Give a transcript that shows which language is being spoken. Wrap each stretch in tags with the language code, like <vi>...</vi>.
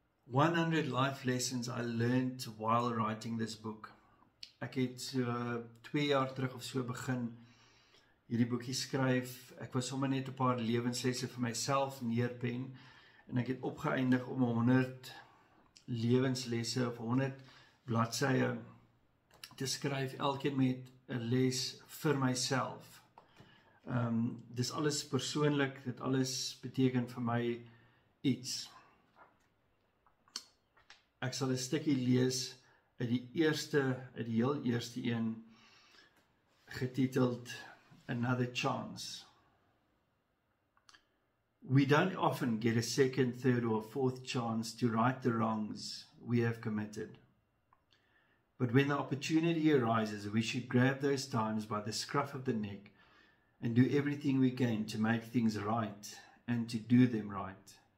<en>100 Life Lessons I Learned While Writing This Book.</en> <af>Ek het so 2 jaar terug of so begin hierdie boekie skryf. Ek was sommer net 'n paar lewenslesse vir myself neerpen en ek het opgeëindig om 100 lewenslesse of 100 bladsye te skryf, elkeen met 'n les vir myself. Dis alles persoonlik, dit alles beteken vir my iets. Ek sal 'n stukkie lees uit die heel eerste een, getiteld Another Chance.</af> <en>We don't often get a second, third or fourth chance to right the wrongs we have committed. But when the opportunity arises, we should grab those times by the scruff of the neck and do everything we can to make things right and to do them right.</en>